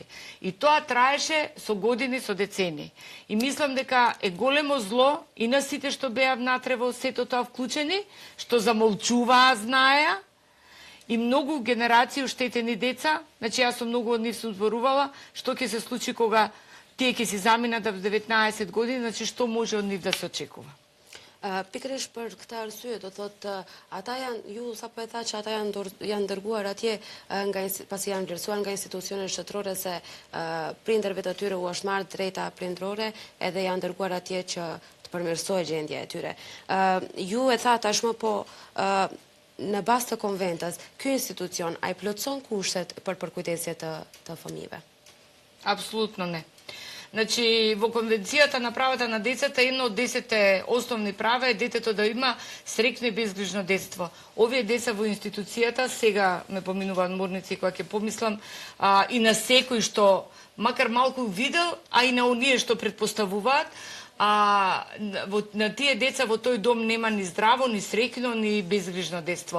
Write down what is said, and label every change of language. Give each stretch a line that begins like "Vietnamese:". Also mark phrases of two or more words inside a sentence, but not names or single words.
Macedonian: И тоа траеше со години, со децени. И мислам дека е големо зло и на сите што беа внатре во сето тоа вклучени, што замолчуваа, знаеа, и многу генерации оштетени деца, значи јас сум многу од нив сум зборувала, што ќе се случи кога тие ќе си заминат в 19 години, значи што може од нив да се очекува.
Albanian: Pikërisht për këtë arsye, do thotë, ata janë, ju sapo e tha që ata janë dërguar atje pasi janë vlerësuar nga institucionet shtetërore se prindërve të tyre u është marrë drejta prindrore, edhe janë dërguar atje që të përmirësohet gjendja e tyre. Ju e tha tashmë, po në bazë të konventës, ky institucion a i plotson kushtet për përkujdesje të fëmijëve?
Macedonian: Апсолутно не. Значи, во Конвенцијата на правата на децата, едно од 10 основни права е детето да има среќно и безгрижно детство. Овие деца во институцијата, сега ме поминуваат морници која ќе помислам, и на секој што, макар малку видел, а и на оние што предпоставуваат, на тие деца во тој дом нема ни здраво, ни среќно, ни безгрижно детство.